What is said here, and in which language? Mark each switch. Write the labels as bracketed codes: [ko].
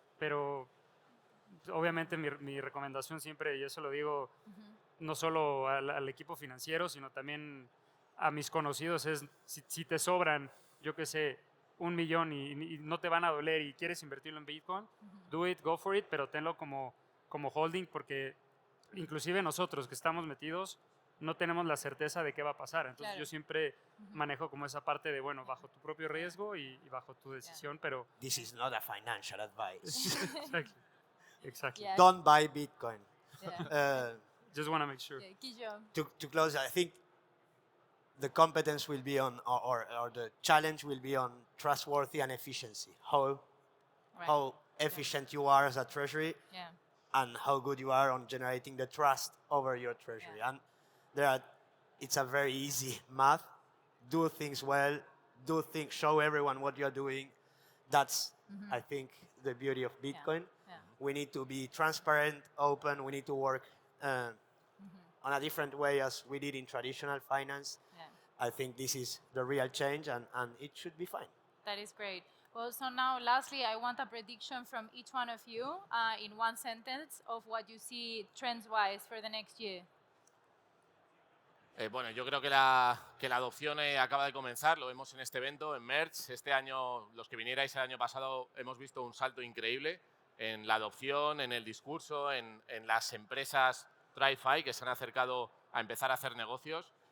[es] Pero obviamente mi recomendación siempre, y eso lo digo no solo al equipo financiero, sino también a mis conocidos, es si te sobran, yo qué sé, 1 millón y no te van a doler y quieres invertirlo en Bitcoin, [en] do it, go for it, [es] pero tenlo como holding, porque inclusive nosotros que estamos metidos no tenemos la certeza de qué va a pasar. Entonces Claro. yo siempre manejo como esa parte de, bueno, bajo tu propio riesgo y bajo tu decisión, pero... [en] This is not a financial advice. Exactly. Yeah. Don't buy Bitcoin. Yeah. Just want to make sure. Yeah, Guillaume. To close, I think the competence will be on, or the challenge will be on trustworthy and efficiency. Right. How efficient you are as a treasury, Yeah. and how good you are on generating the trust over your treasury. Yeah. And it's a very easy math. Do things well. Show everyone what you're doing. That's, I think, the beauty of Bitcoin. Yeah. We need to be transparent, open. We need to work on a different way as we did in traditional finance. Yeah. I think this is the real change, and it should be fine. That is great. Well, so now, lastly, I want a prediction from each one of you in one sentence of what you see trends-wise for the next year. [es] Bueno, yo creo que la adopción acaba de comenzar, lo vemos en este evento, en Merch. Este año, los que vinierais el año pasado, hemos visto un salto increíble en la adopción, en el discurso, en las empresas TradFi que se han acercado a empezar a hacer negocios.